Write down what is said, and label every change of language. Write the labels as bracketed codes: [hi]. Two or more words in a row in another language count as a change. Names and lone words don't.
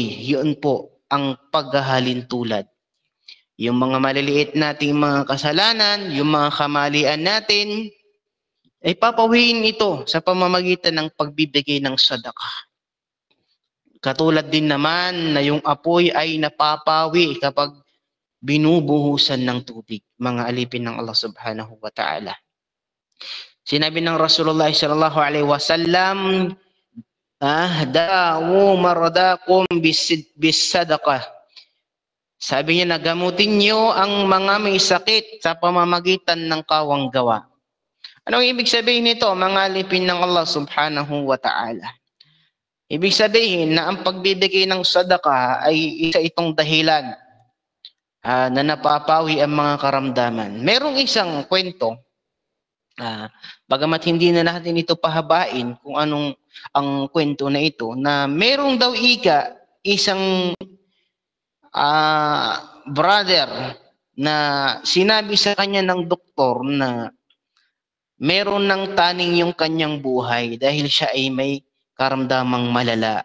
[tl] Yun po ang paghahalin tulad. Yung mga maliliit nating mga kasalanan, yung mga kamalian natin, ay papawiin ito sa pamamagitan ng pagbibigay ng sadaqah. Katulad din naman na yung apoy ay napapawi kapag binubuhusan ng tubig, mga alipin ng Allah [ar] سبحانه وتعالى. [tl] Sinabi ng Rasulullah [ar] صلى الله عليه وسلم, داووا مرضاكم بالصدقة. [tl] Sabi niya, nagamutin niyo ang mga may sakit sa pamamagitan ng kawang gawa. Anong ibig sabihin nito, mga alipin ng Allah [ar] سبحانه وتعالى? [tl] Ibig sabihin na ang pagbibigay ng sadaqah ay isa itong dahilan na napapawi ang mga karamdaman. Merong isang kwento, bagamat hindi na natin ito pahabain kung anong ang kwento na ito, na merong daw isang brother na sinabi sa kanya ng doktor na meron ng taning yung kanyang buhay dahil siya ay may karamdamang malala.